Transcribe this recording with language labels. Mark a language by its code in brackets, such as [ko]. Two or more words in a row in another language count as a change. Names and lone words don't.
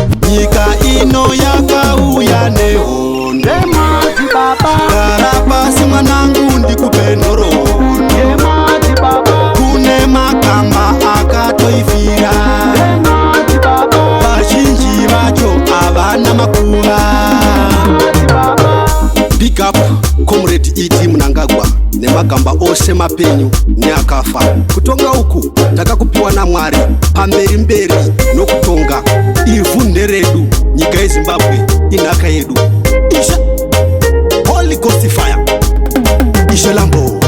[sn] Nyika ino yakauya nehonde. Gara pasi mwanangu ndikupe nhoroondo. Kune makamba akatoifira. Vazhinji vacho havana makuva. [en] Big up, [sn] Comrade E T Mnangagwa nemagamba ose mapenyu neakafa. Kutonga uku takakupiwa naMwari pamberi mberi nokutonga. Ivhu nderedu, nyika yeZimbabwe inhaka yedu. Ishe, [en] Holy Ghost fire. [sn] Ishe Lambo.